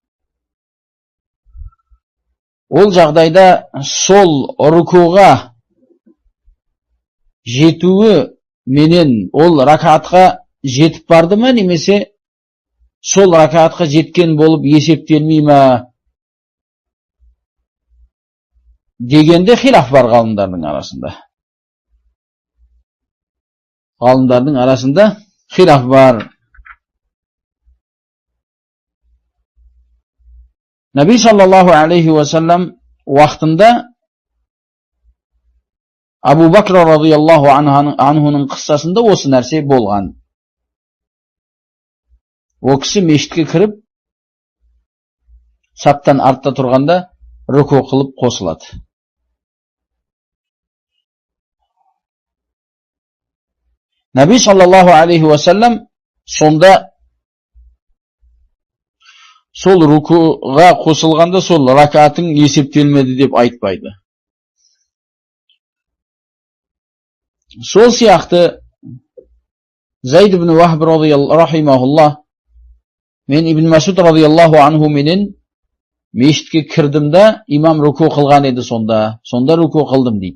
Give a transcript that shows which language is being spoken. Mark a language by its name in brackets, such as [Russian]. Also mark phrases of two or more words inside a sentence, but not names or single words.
[Kazakh] ол жағдайда сол рукуға жетуі менен ол ракатқа жетіп барды ма, немесе сол ракатқа жеткен болып есептелмей ма дегенде хилаф бар ғалымдардың арасында. Ғалымдардың арасында хилаф бар. Наби [Arabic] صلى الله عليه وسلم [Kazakh] уақытында Абу Бакр [Arabic] رضي الله عنه [Kazakh] қыссасында осы нәрсе болған. О кісі мешітке кіріп, саптан артта тұрғанда рүку қылып қосылады. Наби [Arabic] صلى الله عليه وسلم [Kazakh] сонда сол рукуға қосылғанда сол ракатың есептелмеді деп айтпайды. Сол сияқты Зайд ибн Вахб рахимахуллах мен Ибн Масуд [Arabic] رضي الله عنه [Kazakh] менен мешітке кірдім да имам руку қылған еді сонда руку қылдым дейді.